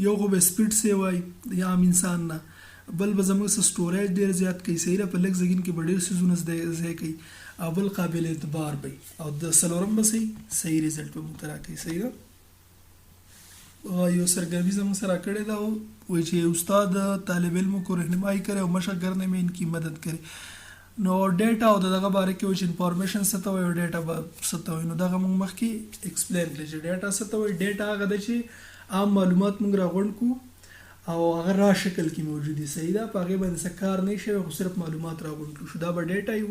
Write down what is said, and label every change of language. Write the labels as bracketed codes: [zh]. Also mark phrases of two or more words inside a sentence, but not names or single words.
[ps] یو خو به سپیډ سیو وای د عام انسان نه. بل به زموږ سره سټوریج ډېر زیات کوي. صحیح ده. په لږ ځای کې به ډېر څیزونه ځای کوي او بل قابل اعتبار وي او د 4م به صحیح ریزلټ به مونږ ته راکوي. صحیح ده. یو سرګرمی زموږ سره کړې ده وایي چې [ur] استاد طالب علموں کو رہنمائی کرے اور مشق کرنے میں ان کی مدد کرے. [ps] نو ډیټا او دغه باره کې وایي چې انفارمیشن څه ته وایي او ډیټا به څه ته وایي. نو دغه موږ مخکې ایکسپلین کړی چې ډیټا څه ته وایي. ډیټا هغه ده چې عام معلومات موږ راغونډ کړو او هغه را شکل کې موجود دي. صحیح ده. په هغې باندې څه کار نه شوی خو صرف معلومات راغونډ کړو شو دا به ډیټا وي.